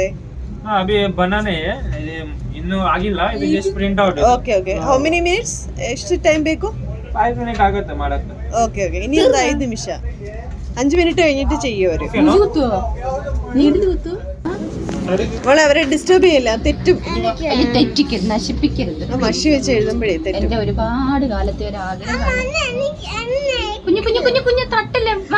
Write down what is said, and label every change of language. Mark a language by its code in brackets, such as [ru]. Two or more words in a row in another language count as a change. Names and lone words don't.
[hi] अभी बनाने [kn] ಇನ್ನೂ ಆಗಿಲ್ಲ, ಇದು [en] just print out. okay okay. how many minutes? [kn] ಎಷ್ಟು ಟೈಮ್ ಬೇಕು? 5 minutes ಆಗುತ್ತೆ ಮಾಡಕ್ಕೆ. [en] okay okay. [ml] ഇനി എന്താ 5 നിമിഷം, 5 മിനിറ്റ് കഴിഞ്ഞിട്ട് ചെയ്യും അവര്. മോളെ അവരെ ഡിസ്റ്റർബ് ചെയ്യില്ല, തെറ്റും. തെറ്റിക്കരുത്, നശിപ്പിക്കരുത്. മഷി വെച്ച് എഴുതുമ്പോഴേ തെറ്റും. എന്റെ ഒരുപാട് കാലത്തെ ഒരു ആഗ്രഹമാണ്. കുഞ്ഞു കുഞ്ഞു കുഞ്ഞു കുഞ്ഞു തട്ടല്ലേ,